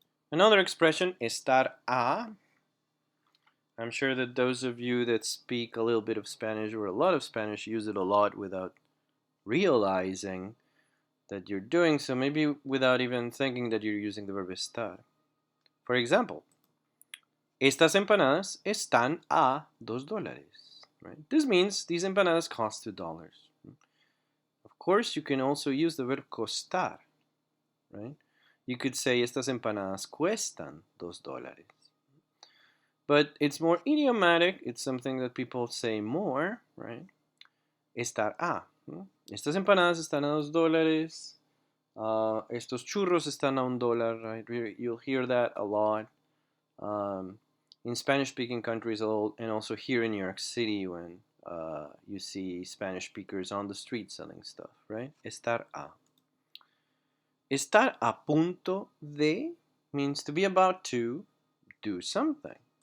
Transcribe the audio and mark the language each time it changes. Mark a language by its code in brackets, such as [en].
[en] Another expression, estar a. I'm sure that those of you that speak a little bit of Spanish or a lot of Spanish use it a lot without realizing that you're doing so, maybe without even thinking that you're using the verb estar. [es] For example, estas empanadas están a $2. [en] Right? This means these empanadas cost $2. Of course, you can also use the verb costar, right? You could say [es] estas empanadas cuestan $2. [en] But it's more idiomatic. It's something that people say more, right? [es] Estar a. Estas empanadas están a $2. Estos churros están a $1, [en] right? You'll hear that a lot in Spanish-speaking countries, and also here in New York City when you see Spanish speakers on the street selling stuff, right? Estar a. Estar a punto de means to be about to do something.